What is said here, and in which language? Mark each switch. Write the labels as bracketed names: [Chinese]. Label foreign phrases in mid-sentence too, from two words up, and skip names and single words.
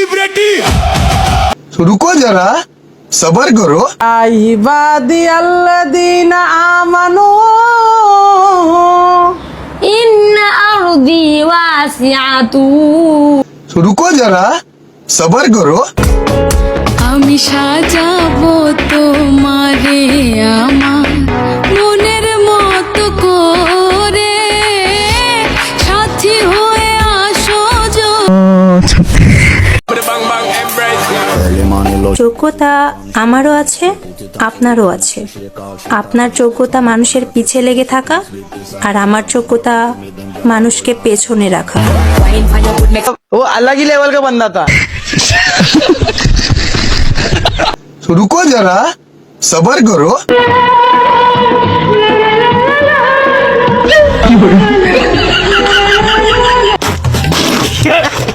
[Hindi] रुको जरा सबर करो। [Arabic] عبادي الذين آمنوا إن أرضي واسعة [Hindi] रुको जरा सबर करो। [Bangla] আমি সাজাবো তোমারে আমার মনের মতো করে সাথী হয়ে আসো যোগ্যতা আমারও আছে, আপনারও আছে। আপনার যোগ্যতা মানুষের পিছে লেগে থাকা, আর আমার যোগ্যতা মানুষকে পেছনে রাখা। [Hindi] वो अलग ही लेवल का बंदा था। रुको जरा सबर करो।